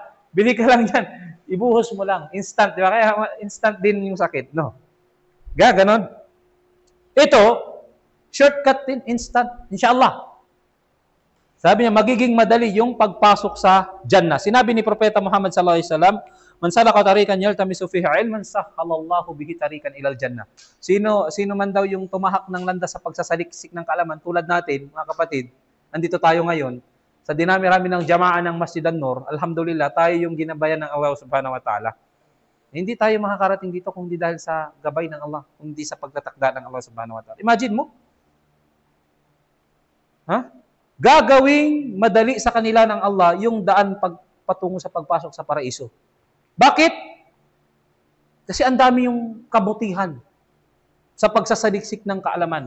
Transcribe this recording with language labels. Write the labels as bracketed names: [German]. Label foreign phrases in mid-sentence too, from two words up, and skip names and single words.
[Filipino] Bili ka lang yan. Ibuhos mo lang. Instant. Di ba? Kaya instant din yung sakit. No? Ganon. Ito, shortcut din, instant. Inshallah. Sabi niya, magiging madali yung pagpasok sa Jannah. Sinabi ni Propeta Muhammad [Arabic] صلى الله عليه وسلم, من سلك طريقا يلتمس فيه علما سهل الله به طريقا إلى الجنة. [Filipino] Sino man daw yung tumahak ng landas sa pagsasaliksik ng kaalaman tulad natin, mga kapatid, andito tayo ngayon sa dinami-rami ng jamaa ng Masjid An-Nur. Alhamdulillah, tayo yung ginabayan ng Allah [Arabic] سبحانه وتعالى. [Filipino] Hindi tayo makakarating dito kung di dahil sa gabay ng Allah, kung di sa pagtatakda ng Allah [Arabic] سبحانه وتعالى. [Filipino] Imagine mo. Gagawing madali sa kanila ng Allah yung daan patungo sa pagpasok sa paraiso. Bakit? Kasi ang dami yung kabutihan sa pagsasaliksik ng kaalaman.